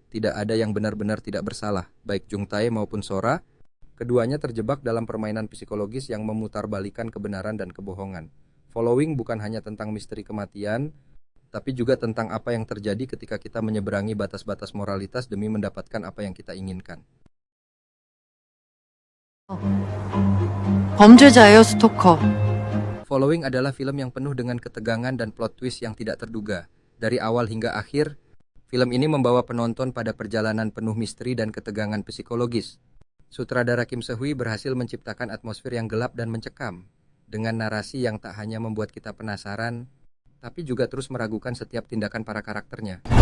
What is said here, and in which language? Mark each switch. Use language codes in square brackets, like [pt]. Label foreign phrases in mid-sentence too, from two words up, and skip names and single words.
[id] Tidak ada yang benar-benar tidak bersalah, baik Jung Tae maupun Sora. Keduanya terjebak dalam permainan psikologis yang memutarbalikan kebenaran dan kebohongan. Following bukan hanya tentang misteri kematian, tapi juga tentang apa yang terjadi ketika kita menyeberangi batas-batas moralitas demi mendapatkan apa yang kita inginkan. [ko] 범죄자예요, 스토커. [id] Following adalah film yang penuh dengan ketegangan dan [en] plot twist [id] yang tidak terduga. Dari awal hingga akhir, film ini membawa penonton pada perjalanan penuh misteri dan ketegangan psikologis. Sutradara Kim Se-hui berhasil menciptakan atmosfer yang gelap dan mencekam, dengan narasi yang tak hanya membuat kita penasaran, tapi juga terus meragukan setiap tindakan para karakternya.